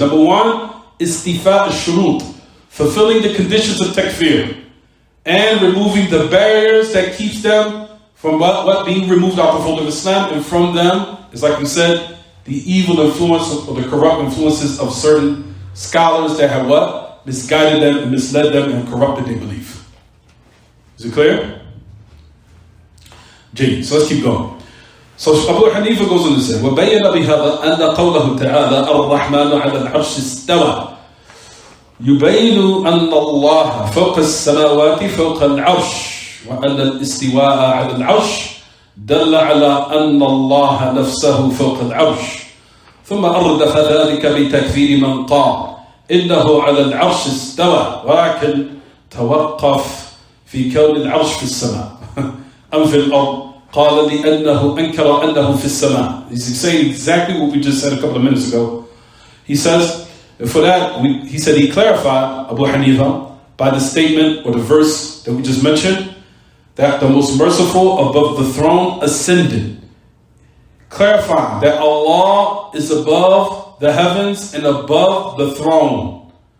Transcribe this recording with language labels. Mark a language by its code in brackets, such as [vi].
[en] Number one, istifa al-shurut, fulfilling the conditions of takfir and removing the barriers that keeps them from what being removed out the fold of Islam, and from them is, like we said, the evil influence or the corrupt influences of certain scholars that have what? Misguided them and misled them and corrupted their belief. Is it clear? G. So let's keep going. So Abu Hanifa goes on to say, [ar] وَبَيَّنَ بِهَذَا أَنَّ قَوْلَهُ تَعَالَى الرَّحْمَنُ عَلَى الْعَرْشِ اسْتَوَى يُبَيِّنُ أَنَّ اللَّهَ فَوْقَ السَّمَاوَاتِ فَوْقَ الْعَرْشِ وأن الاستواء على العرش دل على أن الله نفسه فوق العرش ثم أردف ذلك بتكفير من قال إنه على العرش استوى ولكن توقف في كون العرش في السماء أم في الأرض قال لأنه أنكر أنه في السماء. [en] He's saying exactly what we just said a couple of minutes ago. He says, for that, he said he clarified, Abu Hanifa, by the statement or the verse that we just mentioned, that the most merciful above the throne ascended, clarifying that Allah is above the heavens and above the throne.